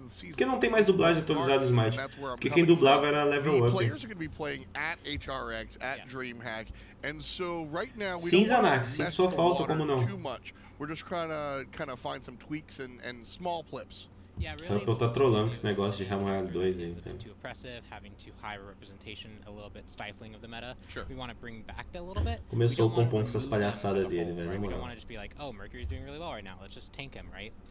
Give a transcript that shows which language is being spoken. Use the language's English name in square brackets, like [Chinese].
[Portuguese] Porque não tem mais dublagem atualizada do Smite. Porque quem dublava era Level Up. [English] Players are going to be playing at HRX, at DreamHack. And so right now we don't want to mess with the water too much. We're just trying to kind of find some tweaks and small flips. Yeah, really. [Portuguese] Eu tô trolando com esse negócio de Realm Royale 2 aí, cara. [English] Too oppressive, having too high representation, a little bit stifling of the meta. Sure. We want to bring back a little bit. [Portuguese] Começou o Pompom com essas palhaçadas dele, velho. [English] We don't want to just be like, oh, Mercury's doing really well right now. Let's just tank him, right?